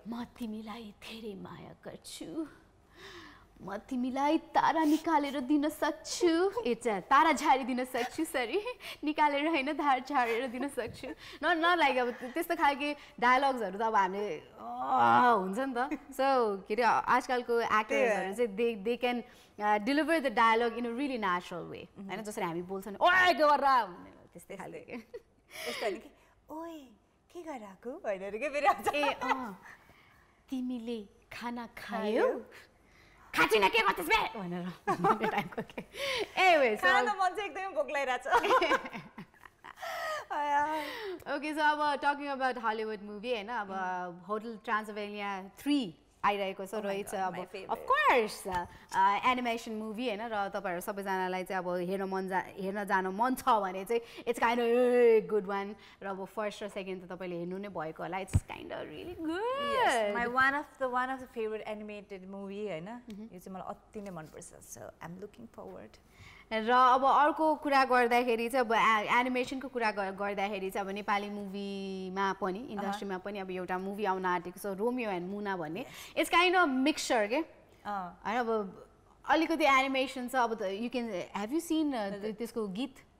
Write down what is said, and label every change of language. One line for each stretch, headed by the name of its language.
Nepali: म तिमीलाई धेरै माया गर्छु म तिमीलाई तारा निकालेर दिन सक्छु तारा झारिदिन सक्छु सरी निकालेर होइन धार झारेर दिन सक्छु न लाइक अब त्यस्तो खालके डायलग्सहरू त अब हामीले हुन्छ नि त सो के अरे आजकलको एक्टर्सहरू चाहिँ
English: they can deliver the dialogue in a really natural way
Nepali: होइन जसरी हामी बोल्छौँ नि ओ गर्रा त्यस्तै खाले यस्तो होइन कि ओए के गरिरहेको होइन के फेरि आउँछ ए तिमीले खाना खायौ खाँचिन के गर्छस् बे भनेर टाइपको के एनिवे सो खाना मन चाहिँ एकदमै भोक लागिरहेछ Okay, so अब
English: talking about Hollywood movie
Nepali: हैन अब Hotel Transylvania 3 आइरहेको छ र इट्स अब of course एनिमेसन मुभी हैन र तपाईहरु सबैजनालाई चाहिँ अब हेर्न जान मन छ भने चाहिँ
English: it's kind of a good one
Nepali: र अब फर्स्ट र सेकेन्ड त तपाईले हेर्नु नै भएको होला
English: it's kind of really good my one of the favorite animated movie
Nepali: हैन यो चाहिँ मलाई अति नै मन पर्छ
English: so I'm looking forward
Nepali: र अब अर्को कुरा गर्दाखेरि चाहिँ अब एनिमेसनको कुरा गर्दाखेरि चाहिँ अब नेपाली मुभीमा पनि इन्डस्ट्रीमा पनि अब एउटा मुभी आउन आँटेको छ रोमियो एन्ड मुना भन्ने
English: it's kind of mixture
Nepali: के होइन अब अलिकति एनिमेसन छ अब
English: you can have you seen
Nepali: त्यसको गीत